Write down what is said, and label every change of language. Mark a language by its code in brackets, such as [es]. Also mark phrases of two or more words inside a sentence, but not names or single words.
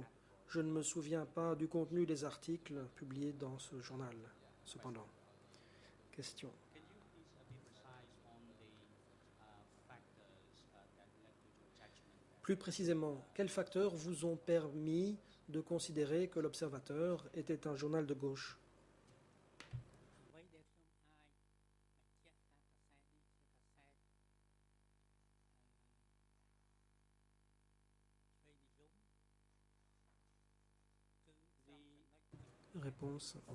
[fr] Je ne me souviens pas du contenu des articles publiés dans ce journal, cependant. Question. Plus précisément, quels facteurs vous ont permis de considérer que l'Observateur était un journal de gauche? [km] អ្វីដែលខ្ញុំអាចបញ្ជាក់ថាកាសែតនេះជាកាសែតឆ្វេងនិយមគឺ [fr] Réponse.